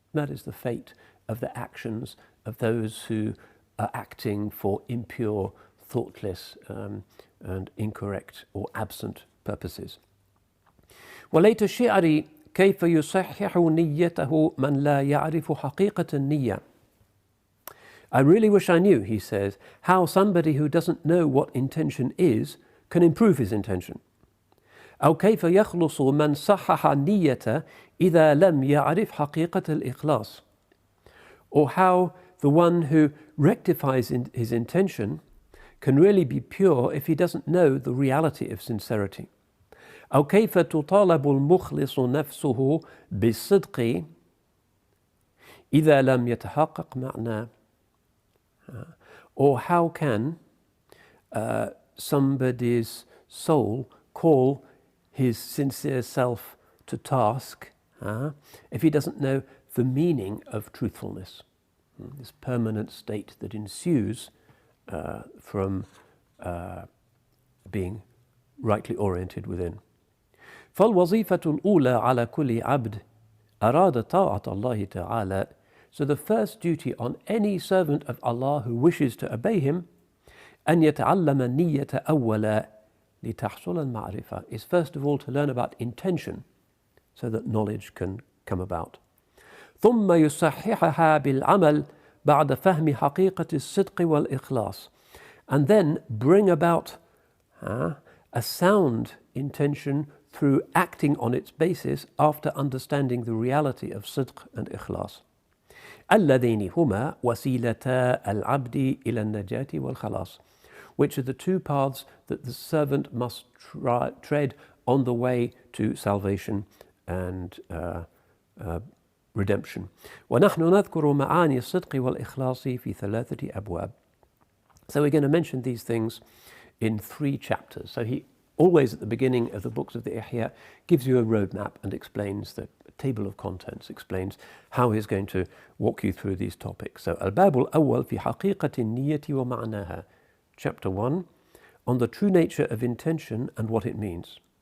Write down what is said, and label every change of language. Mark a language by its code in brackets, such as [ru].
[en] That is the fate of the actions of those who are acting for impure, thoughtless, and incorrect or absent purposes. [ar] وَلَيْتَ الشِّعْرِ كَيْفَ يُصَحِّحُ نِيَّتَهُ مَنْ لَا يَعْرِفُ حَقِيقَةَ النِّيَّةِ. [en] I really wish I knew, he says, how somebody who doesn't know what intention is can improve his intention. [ar] أو كيف يخلص من صحح النية إذا لم يعرف حقيقة الإخلاص. [en] Or how the one who rectifies his intention can really be pure if he doesn't know the reality of sincerity. [ar] أو كيف تطالب المخلص نفسه بالصدق إذا لم يتحقق معناه. [en] Or how can somebody's soul call his sincere self to task if he doesn't know the meaning of truthfulness, this permanent state that ensues from being rightly oriented within. [ar] فالوظيفة الأولى على كل عبد أراد طاعة الله تعالى. [en] So the first duty on any servant of Allah who wishes to obey him [ar] أن يتعلم النية أولا لتحصل المعرفة, [en] is first of all to learn about intention so that knowledge can come about. [ar] ثم يصححها بالعمل بعد فهم حقيقة الصدق والإخلاص, [en] and then bring about a sound intention through acting on its basis after understanding the reality of sidq and ikhlas. [ar] اللذين هما وسيلتا العبد إلى النجاة والخلاص, [en] which are the two paths that the servant must tread on the way to salvation and redemption. [ar] ونحن نذكر معاني الصدق والإخلاص في 3 أبواب. [en] So we're going to mention these things in 3 chapters. So he always at the beginning of the books of the Ihya gives you a roadmap and explains the table of contents, explains how he's going to walk you through these topics. So [ar] الباب الأول في حقيقة النية ومعناها, [en] chapter 1, on the true nature of intention and what it means.